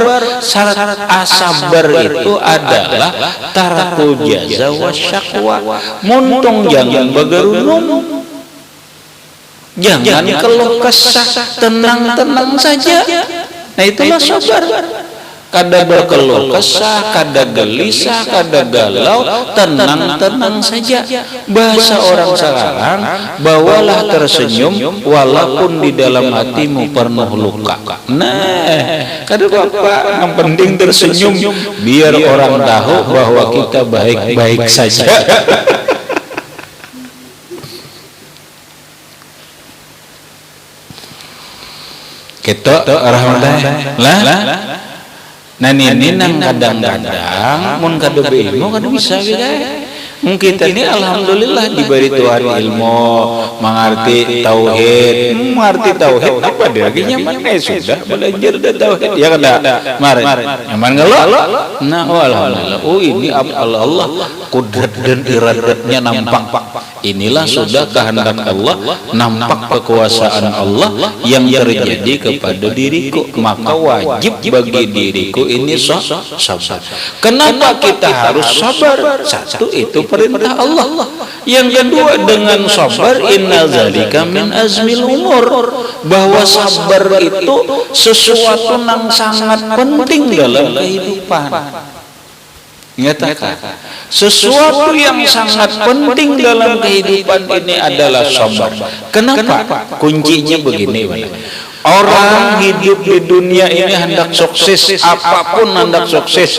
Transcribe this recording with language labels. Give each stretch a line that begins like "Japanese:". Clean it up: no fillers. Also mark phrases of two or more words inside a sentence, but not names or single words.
Indonesian: Syarat asabar itu adalah
Arabic: ترك الجزع والشكوى.
Banjar: Muntung jangan begerunung, jangan keluh kesah, tenang-tenang saja. Nah itulah sabar. Kada berkeluh kesah, kada gelisah, kada galau, tenang-tenang saja.
Indonesian: Bahasa orang sekarang, bawalah tersenyum walaupun di dalam hatimu penuh luka. Nah, kada apa-apa, yang penting tersenyum biar orang tahu bahwa kita baik-baik saja. Kita rahmatullah lah.
Banjar: Nah ini nang kadang-kadang mun kada beilmu kada bisa beda.
Indonesian: Mungkin ini alhamdulillah diberi Tuhan ilmu, mengerti tauhid, apa dia lagi nyaman sudah belajar tauhid ya kada.
Banjar: Mari nyaman enggak lo? Nah alhamdulillah.
Indonesian: Oh ini Allah kudrat dan iradatnya nampak. Inilah sudah kehendak Allah, nampak kekuasaan Allah yang terjadi kepada diriku, maka wajib bagi diriku ini sabar. Kenapa kita harus sabar? Satu, itu perintah Allah.
Arabic: Yang kedua, dengan sabar إن ذلك من عزم الأمور,
Indonesian: bahwa sabar itu sesuatu yang sangat penting dalam kehidupan. Nyatakan sesuatu yang sangat penting dalam kehidupan ini adalah sabar. Kenapa? Kuncinya begini, orang hidup di dunia ini hendak sukses, apapun hendak sukses.